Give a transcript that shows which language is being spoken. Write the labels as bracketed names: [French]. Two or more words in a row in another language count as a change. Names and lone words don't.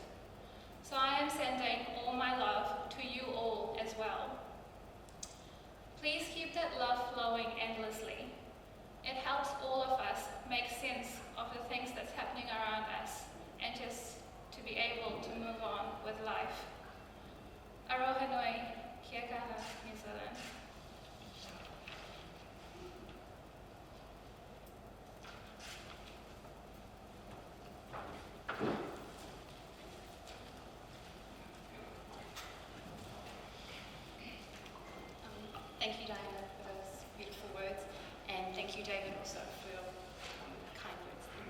[English] So I am sending all my love to you all as well. Please keep that love flowing endlessly. It helps all of us make sense of the things that's happening around us and just to be able to move on with life. [Māori] Aroha nui, kia kaha, New Zealand. [English] Thank you, Diana, for those beautiful words, and thank you, David, also for your kind words.